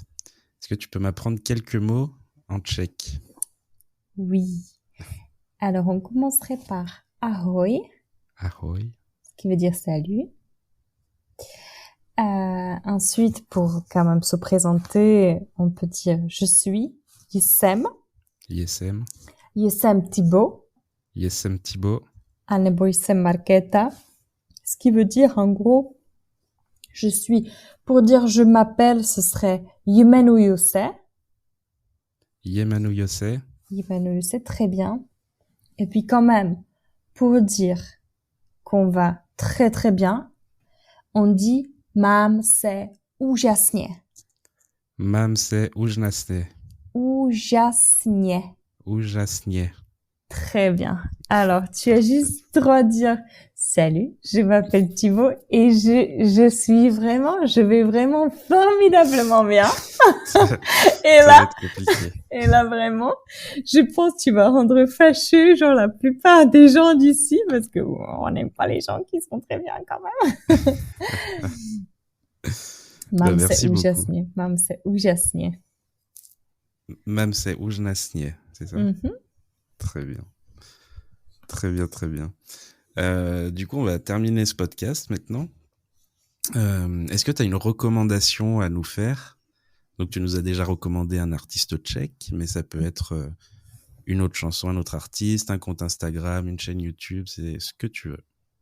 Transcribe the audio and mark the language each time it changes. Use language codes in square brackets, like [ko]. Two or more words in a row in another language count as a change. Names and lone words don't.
[fr] Est-ce que tu peux m'apprendre quelques mots en tchèque? Oui. Alors, on commencerait par ahoj, Ahoj. qui veut dire salut. Ensuite, pour quand même se présenter, on peut dire je suis, Yesem. Yesem. Yesem Thibaut. Yesem Thibaut. [cs] Anebo Yesem Marketa. [fr] Ce qui veut dire, en gros, je suis. Pour dire je m'appelle, ce serait [cs] Yemenu Yose. Yemenu Yose. Yemenu Yose, [fr] très bien. Et puis quand même, pour dire qu'on va très très bien, on dit [cs] Mam se úžasně. Mam se úžasně. [fr] Úžasně. Úžasně. Très bien. Alors, tu as juste droit de dire salut, je m'appelle Thibaut et je vais vraiment formidablement bien. Et là vraiment, je pense que tu vas rendre fâcheux, genre la plupart des gens d'ici, parce que on n'aime pas les gens qui sont très bien quand même. [cs] Mam se úžasně. Mam se úžasně. Mam se úžasně, [fr] c'est ça? Mm-hmm. Très bien. Très bien, très bien. Du coup, on va terminer ce podcast maintenant. Est-ce que tu as une recommandation à nous faire? Donc, tu nous as déjà recommandé un artiste tchèque, mais ça peut être une autre chanson, un autre artiste, un compte Instagram, une chaîne YouTube, c'est ce que tu veux.